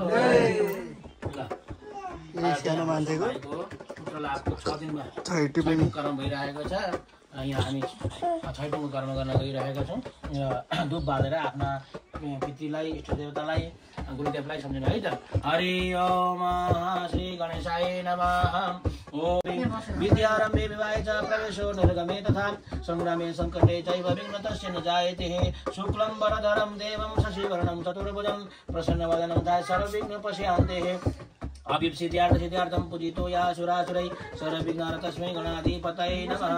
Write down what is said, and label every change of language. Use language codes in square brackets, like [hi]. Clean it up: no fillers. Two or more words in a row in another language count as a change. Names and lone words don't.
[ne] सानो मान्छेको पुत्र लाभको 6 दिनमा कर्म भइरहेको छ यहाँ हामी छैटौँको कर्म गर्न गइरहेका छौँ र धुप बालेर आफ्ना पितृलाई इष्टदेवतालाई गुरुदेवलाई सम्झिनु है त [sa] हरि ओम श्री गणेशाय नमः ओम विद्यारम्भे विवाहे च प्रवेशो निर्गमे तथा संग्रामे संकटे चैव विघ्नतस्य न जायते शुक्लं वरधरं देवं शशिवर्णं चतुर्भुजं प्रसन्नवदनं ध्यायेत् सर्वविघ्नोपशान्तये अभिप सिद्ध्यार्थं पूजितो या सुरासुरै सर्वविघ्नार्थ तस्मै गणाधिपतये नमः